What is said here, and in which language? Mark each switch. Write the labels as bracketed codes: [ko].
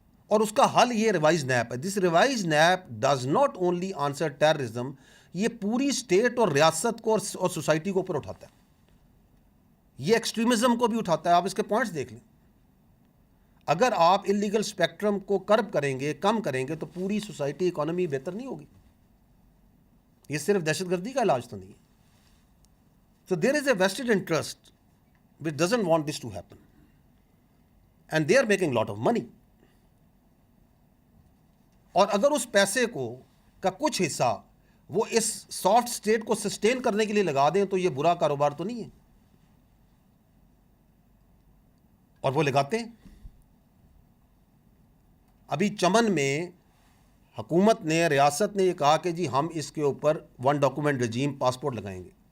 [ur] اور اس کا حل یہ ریوائز نیپ ہے. [en] this revised NAP does not only answer terrorism, [ur] یہ پوری اسٹیٹ اور ریاست کو اور سوسائٹی کو اوپر اٹھاتا ہے. یہ ایکسٹریمزم کو بھی اٹھاتا ہے. آپ اس کے پوائنٹس دیکھ لیں. اگر آپ انلیگل اسپیکٹرم کو کرب کریں گے, کم کریں گے, تو پوری سوسائٹی, اکانومی بہتر نہیں ہوگی. یہ صرف دہشت گردی کا علاج تو نہیں ہے. [en] So there is a vested interest which doesn't want this to happen. And they are making lot of money. [ur] اور اگر اس پیسے کا کچھ حصہ وہ اس سافٹ اسٹیٹ کو سسٹین کرنے کے لیے لگا دیں تو یہ برا کاروبار تو نہیں ہے. اور وہ لگاتے ہیں. ابھی چمن میں حکومت نے, ریاست نے یہ کہا کہ جی ہم اس کے اوپر ون ڈاکومنٹ رجیم, پاسپورٹ لگائیں گے.